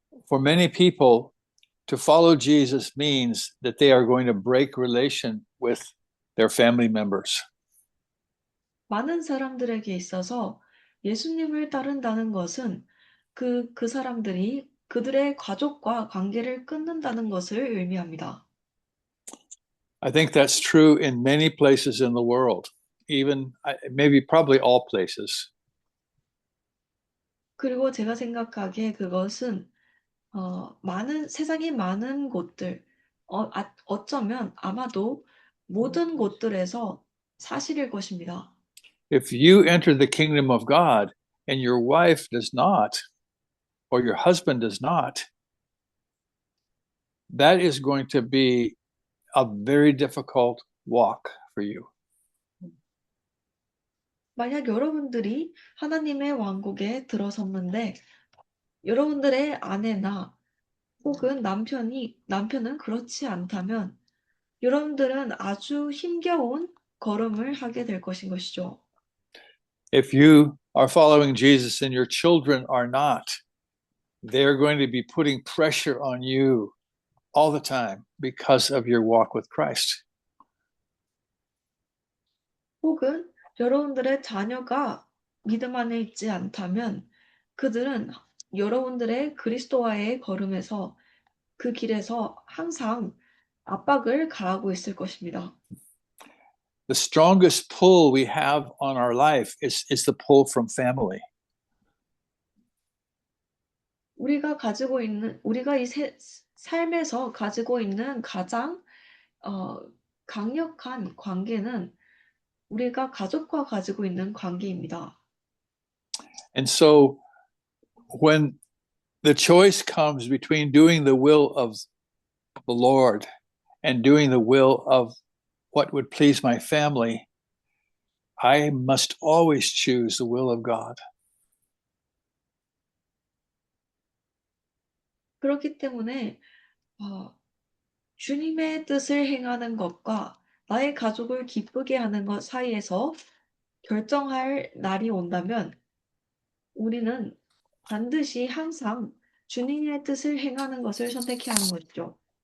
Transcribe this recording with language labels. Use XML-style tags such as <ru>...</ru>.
<en>For many people, to follow Jesus means that they are going to break relation with their family members.</en> <ko>많은 사람들에게 있어서 예수님을 따른다는 것은 그 사람들이 그들의 가족과 관계를 끊는다는 것을 의미합니다.</ko> <en>I think that's true in many places in the world, even maybe probably all places.</en> <ko>그리고 제가 생각하기에 그것은 세상의 많은 곳들, 어쩌면 아마도 모든 곳들에서 사실일 것입니다.</ko> <en>If you enter the kingdom of God and your wife does not, or your husband does not, that is going to be a very difficult walk for you.</en> <ko>만약 여러분들이 하나님의 왕국에 들어섰는데 여러분들의 아내나 혹은 남편은 그렇지 않다면 여러분들은 아주 힘겨운 걸음을 하게 될 것이죠.</ko> <en>If you are following Jesus and your children are not, they're going to be putting pressure on you all the time because of your walk with Christ.</en> <ko>혹은 여러분들의 자녀가 믿음 안에 있지 않다면 그들은 여러분들의 그리스도와의 걸음에서 그 길에서 항상 압박을 가하고 있을 것입니다.</ko> <en>The strongest pull we have on our life is the pull from family.</en> <ko>우리가 이 삶에서 가지고 있는 가장 강력한 관계는 우리가 가족과 가지고 있는 관계입니다.</ko> <en>And so when the choice comes between doing the will of the Lord and doing the will of what would please my family, I must always choose the will of God.</en> <ko>그렇기 때문에 주님의 뜻을 행하는 것과 나의 가족을 기쁘게 하는 것 사이에서 결정할 날이 온다면 우리는 반드시 항상 주님의 뜻을 행하는 것을 선택해야 하는 것이죠.</ko>